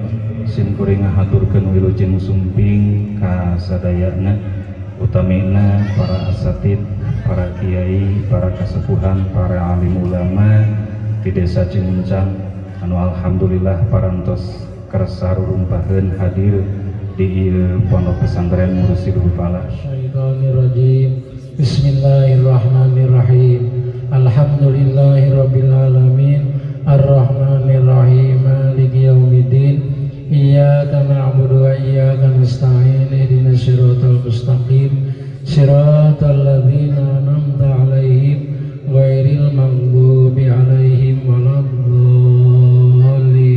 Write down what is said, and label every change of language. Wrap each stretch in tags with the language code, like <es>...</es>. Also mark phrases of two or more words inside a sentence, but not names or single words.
<su>Sim kuring ngahaturkeun wilujeng sumping ka sadayana utamina para asatid, para kiai, para kasepuhan, para alim ulama di desa Cimuncang anu alhamdulillah parantos kersa rurumpaheun hadir di pondok pesantren Mursyidul Falah.</su> <ar>بسم الله الرحمن الرحيم. الحمد لله رب العالمين. الرحمن الرحيم. مالك يوم الدين. إياك نعبد و إياك نستعين. اهدنا الصراط المستقيم. صراط الذين أنعمت عليهم غير المغضوب عليهم ولا الضالين.</ar>